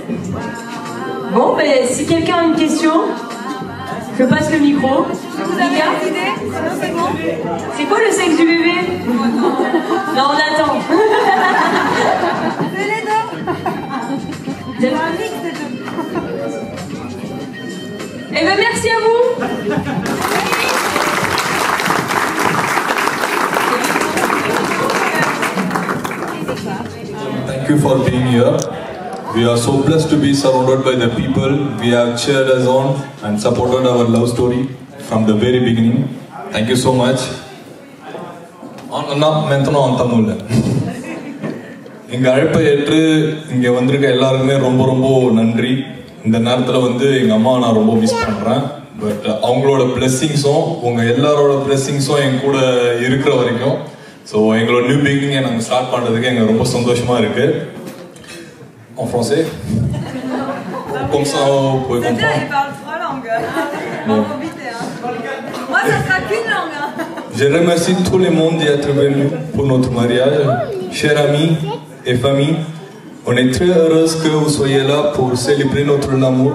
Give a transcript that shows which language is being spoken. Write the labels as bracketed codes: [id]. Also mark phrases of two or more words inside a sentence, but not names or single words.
[fr] Bon, ben si quelqu'un a une question, je passe le micro. Vous avez des idées? Sinon c'est bon. C'est quoi le sexe du bébé? Non, on attend. C'est les deux. C'est un mix des deux. Eh ben merci à vous. [en] Thank you for being here. We are so blessed to be surrounded by the people we have cheered us on and supported our love story from the very beginning. Thank you so much. [ta] எங்க அழைப்பை ஏற்று இங்க வந்திருக்க எல்லாருக்குமே ரொம்ப ரொம்ப நன்றி. இந்த நேரத்துல வந்து எங்க அம்மா நான் ரொம்ப மிஸ் பண்றேன். பட் அவங்களோட பிளெஸிங்ஸும் உங்க எல்லாரோட பிளெஸிங்ஸும் என் கூட இருக்கிற வரைக்கும் So எங்களோட [en] new beginning [ta] நாங்கள் ஸ்டார்ட் பண்ணுறதுக்கு எங்களுக்கு ரொம்ப சந்தோஷமாக இருக்குது. [fr] En français? Comme ça, vous pouvez C'est bien, comprendre. il parle 3 langues. On va vite, hein. Moi, ça sera qu'une langue. Hein. Je remercie tout le monde d'être venu pour notre mariage. Chers amis et famille, on est très heureuse que vous soyez là pour célébrer notre amour.